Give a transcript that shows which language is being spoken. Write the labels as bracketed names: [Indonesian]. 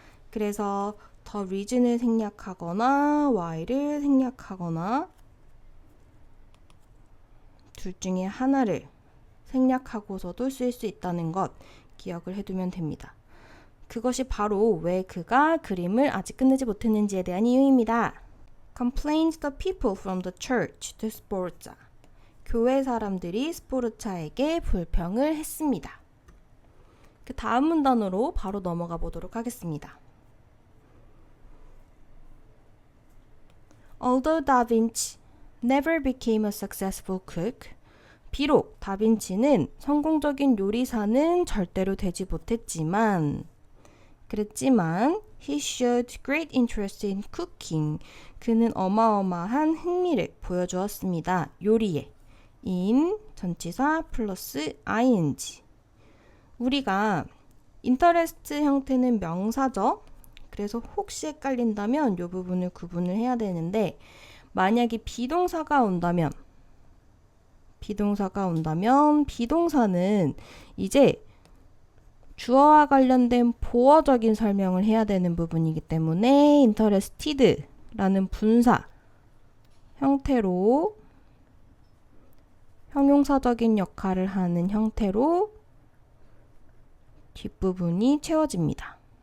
[Korean] 그래서 the reason을 생략하거나 y를 생략하거나 둘 중에 하나를 생략하고서도 쓸 수 있다는 것 기억을 해두면 됩니다. 그것이 바로 왜 그가 그림을 아직 끝내지 못했는지에 대한 이유입니다. [English] Complained the people from the church to Sforza. [Korean] 교회 사람들이 스포르차에게 불평을 했습니다. 그 다음 문단으로 바로 넘어가 보도록 하겠습니다. [English] Although Da Vinci never became a successful cook, [Korean] 비록 다빈치는 성공적인 요리사는 절대로 되지 못했지만 [English] he showed great interest in cooking. [Korean] 그는 어마어마한 흥미를 보여주었습니다. 요리에. in 전치사 플러스 ing. 우리가 interest 형태는 명사죠. 그래서 혹시 헷갈린다면 이 부분을 구분을 해야 되는데 만약에 비동사가 온다면 비동사는 이제 주어와 관련된 보어적인 설명을 해야 되는 부분이기 때문에 interested라는 분사 형태로 형용사적인 역할을 하는 형태로 뒷부분이 채워집니다.